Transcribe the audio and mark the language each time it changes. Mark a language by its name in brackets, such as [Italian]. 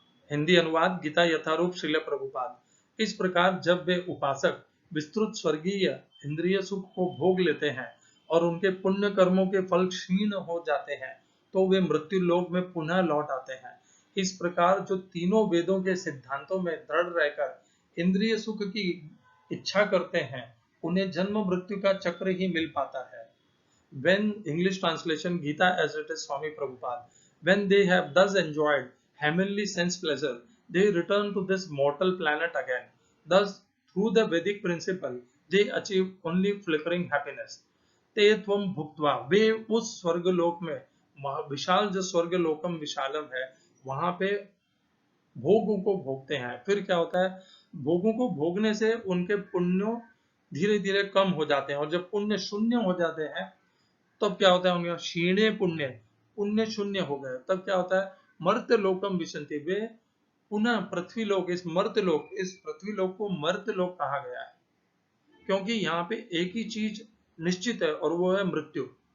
[Hindi] हिंदी अनुवाद गीता यथारूप श्रील प्रभुपाद। इस प्रकार जब वे उपासक विस्तृत स्वर्गीय इंद्रिय सुख को भोग लेते हैं और उनके पुण्य कर्मों के फल क्षीण हो जाते हैं तो वे मृत्यु लोक में पुनः लौट आते हैं। इस प्रकार जो तीनों वेदों के सिद्धांतों में दृढ़ रहकर इंद्रिय सुख की इच्छा करते हैं उन्हें जन्म मृत्यु का चक्र ही मिल पाता है। [English] When English translation Gita as it is, Swami Prabhupada, when they have thus enjoyed heavenly sense pleasure, they return to this mortal planet again. Thus, through the Vedic principle, they achieve only flickering happiness. [Sanskrit] ते त्वम भुक्त्वा, [Hindi] वे उस स्वर्गलोक में, विशाल जो [Sanskrit] स्वर्गलोकम विशालम [Hindi] है वहां पे भोगों को भोगते हैं। फिर क्या होता है, भोगों को भोगने से उनके पुण्यों धीरे धीरे कम हो जाते हैं, और जब पुण्य शून्य हो जाते हैं तब क्या होता है, उनका क्षीणे पुण्य, पुण्य शून्य हो गए, तब क्या होता है, [Sanskrit] मर्त्य लोकम विशंति, [Hindi] वे पुनः पृथ्वी लोक, इस मर्त्य लोक, इस पृथ्वी लोक को मर्त्य लोक कहा गया है, क्योंकि यहाँ पे एक ही चीज निश्चित है और वो है मृत्यु।